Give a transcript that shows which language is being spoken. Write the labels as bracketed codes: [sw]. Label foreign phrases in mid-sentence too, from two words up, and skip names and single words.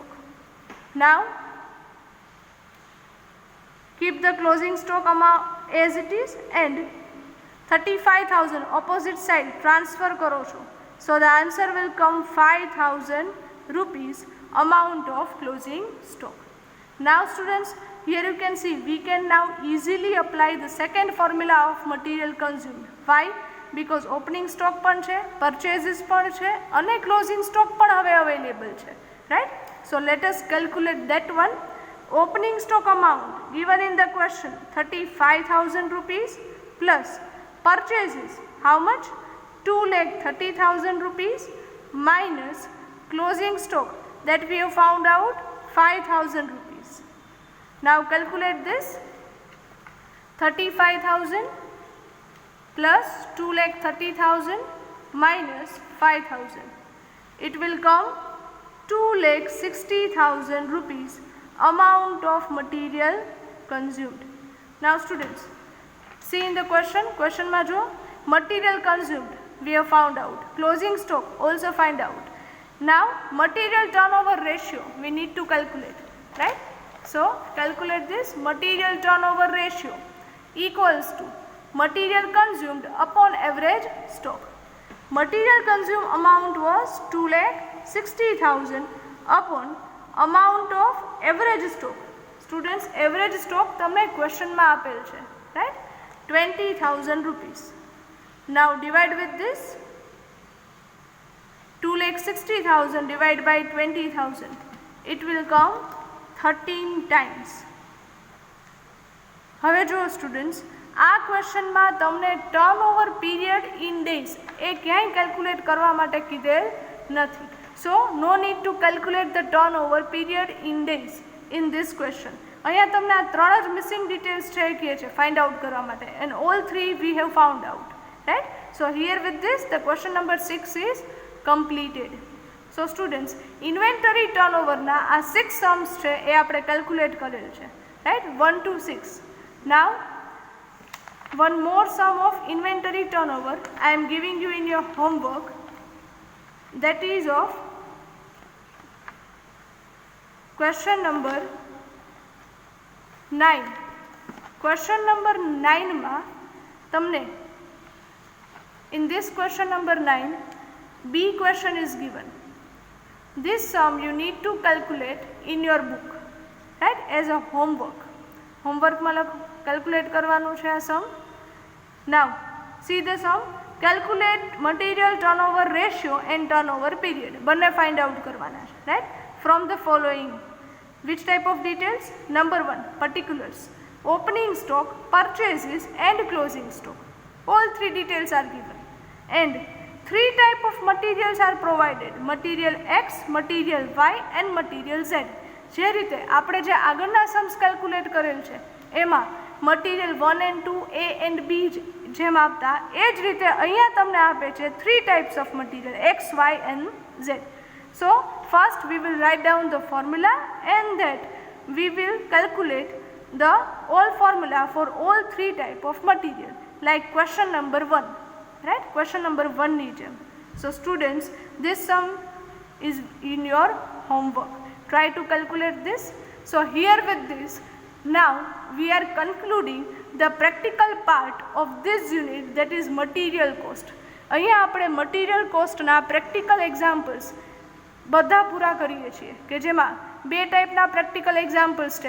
[en] Now keep the closing stock amount as it is and 35,000 opposite side transfer [gu] કરો છો. [en] So the answer will come 5,000 rupees amount of closing stock. Now students, here you can see we can now easily apply the second formula of material consumed. Why? Because opening stock [gu] પણ છે, purchases પણ છે અને [en] closing stock [gu] પણ હવે available છે, right? [en] So let us calculate that one. Opening stock amount given in the question 35,000 rupees plus purchases how much? 2,30,000 rupees minus closing stock that we have found out 5,000 rupees. Now calculate this. 35,000 plus 2,30,000 minus 5,000. It will come 2,60,000 rupees amount of material consumed. Now students, see in the question [gu] માં જો [en] material consumed we have found out, closing stock also find out. Now material turnover ratio we need to calculate, right? So calculate this. Material turnover ratio equals to material consumed upon average stock. Material consumed amount was 2,60,000 upon amount of average stock. Students, average stock [gu] તમને question માં આપેલ છે, right? [en] 20,000 rupees. Now divide with this. 2,60,000 divided by 20,000. It will come 13 times. [gu] હવે જો સ્ટુડન્ટ્સ, આ ક્વેશ્ચનમાં તમને [en] turnover period in days [gu] એ ક્યાંય કેલ્ક્યુલેટ કરવા માટે કીધેલ નથી. [en] So no need to calculate the turnover period in days in this question. [gu] અહીંયા તમને આ 3 જ [en] missing details [gu] છે કે છે [en] find out [gu] કરવા માટે, [en] and all 3 we have found out, right? So here with this the question number 6 is completed. so students inventory turnoverના [gu] આ 6 सम्स છે એ આપણે કેલ્ક્યુલેટ કરેલ છે, રાઈટ, 1 to 6. [en] નાવ one more sum of inventory turnover I am giving you in your homework, that is of question number 9. Question number 9 [gu] માં તમને [en] in this question number 9 B question is given. This sum you need to calculate in your book, right, as a homework. [gu] Homework માં calculate કરવાનું છે આ sum. [en] Now see the sum. Calculate material turnover ratio and turnover period. [gu] બંને find out કરવાના છે, [en] right, from the following. Which type of details? Number 1, particulars, opening stock, purchases and closing stock. All 3 details are given and 3 type of materials are provided: material X, material Y and material Z. [gu] જે રીતે આપણે જે આગળના [en] sums calculate [gu] કરેલ છે એમાં [en] material 1 and 2 A and B [gu] જેમ આપતા એ જ રીતે અહીંયા તમને આપે છે [en] 3 types of material X, Y and Z. So first we will write down the formula and that we will calculate the all formula for all 3 type of material, like question number 1, right, question number 1 [gu] ની જેમ. [en] So students, this sum is in your homework. Try to calculate this. So here with this, now we are concluding the practical part of this unit, that is material cost. [gu] અહીંયા આપણે [en] material cost [gu] ના [en] practical examples [gu] બધા પૂરા કરીએ છીએ કે જેમાં 2 ટાઈપના [en] practical examples [gu] છે.